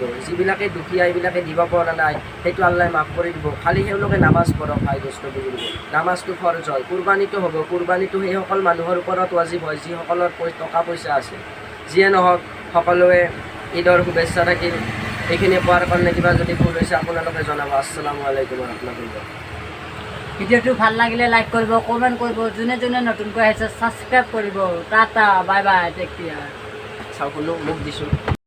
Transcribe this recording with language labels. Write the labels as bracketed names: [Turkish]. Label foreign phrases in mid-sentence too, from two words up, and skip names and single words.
[Assamese] যিবিলাকে দুখীয়া এইবিলাকে দিব পৰা নাই সেইটো আল্লাহ মাফ কৰি দিব। খালি তেওঁলোকে নামাজ পঢ়ক। ভাই দোস্ত বুজুৰ্গ নামাজটো ফৰজ হয়, কুৰবানীটো হ'ব। কুৰবানীটো সেইসকল মানুহৰ ওপৰত ৱাজিব হয় যিসকলৰ টকা পইচা আছে। যিয়ে নহওক সকলোৱে ঈদৰ শুভেচ্ছা থাকিল। এইখিনি কোৱাৰ কাৰণে কিবা যদি ভুল হৈছে আপোনালোকে জনাব। [Arabic] السلام عليكم ورحمة الله. [Assamese] ভিডিঅ'টো ভাল লাগিলে লাইক কৰিব, কমেণ্ট কৰিব, যোনে যোনে নতুনকৈ আহিছে ছাবস্ক্ৰাইব কৰিব। [English] tata bye bye, take care. [Assamese] চাওক মোক দিছোঁ।